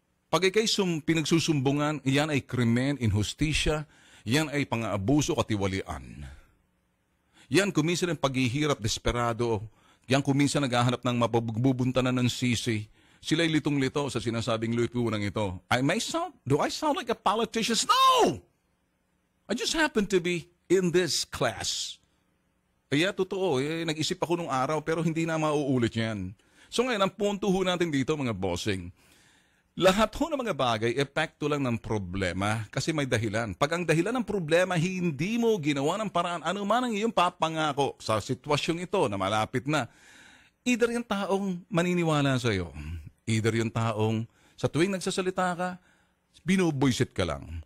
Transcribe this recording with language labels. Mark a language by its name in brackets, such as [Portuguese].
[Filipino] Pag ikay pinagsusumbungan, yan ay krimen, inhustisya, yan ay pang-aabuso, katiwalian. Yan kuminsan ng paghihirap, desperado. Yan kuminsan naghahanap ng mabubuntanan ng sisi. Sila'y litong-lito sa sinasabing lipunang ito. [English] Do I sound like a politician? No! I just happen to be in this class. [Filipino] Kaya totoo, nag-isip ako nung araw pero hindi na mauulit yan. So ngayon, ang punto ho natin dito mga bossing, lahat ho ng mga bagay, epekto lang ng problema kasi may dahilan. Pag ang dahilan ng problema, hindi mo ginawa ng paraan, ano man ang iyong papangako sa sitwasyong ito na malapit na, either yung taong maniniwala sa iyo, either yung taong sa tuwing nagsasalita ka, binubuisit ka lang.